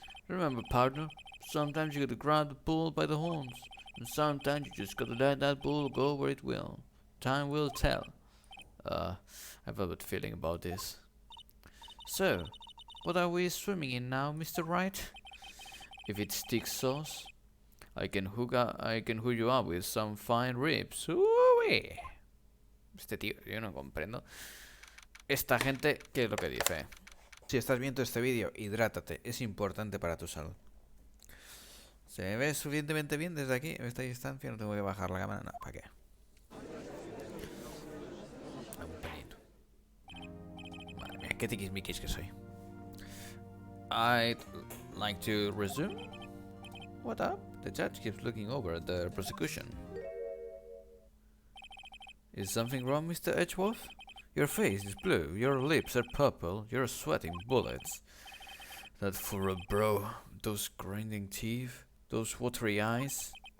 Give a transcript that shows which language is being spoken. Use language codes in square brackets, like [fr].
[en] Remember, partner, sometimes you gotta grab the bull by the horns, and sometimes you just gotta let that bull go where it will. Time will tell. I have a bad feeling about this. So, what are we swimming in now, Mr. Wright? If it's thick sauce, I can hook you up with some fine ribs. [es] Uy. Este tío, yo no comprendo. Esta gente, ¿qué es lo que dice? Si estás viendo este vídeo, hidrátate, es importante para tu salud. ¿Se ve suficientemente bien desde aquí, en esta distancia? No tengo que bajar la cámara, no, ¿para qué? Un pelito. Madre mía, qué tiquismiquis que soy. [en] I'd like to resume. What up? The judge keeps looking over at the prosecution. Is something wrong, Mr. Edgeworth? Your face is blue, your lips are purple, you're sweating bullets. That furrow brow, those grinding teeth, those watery eyes.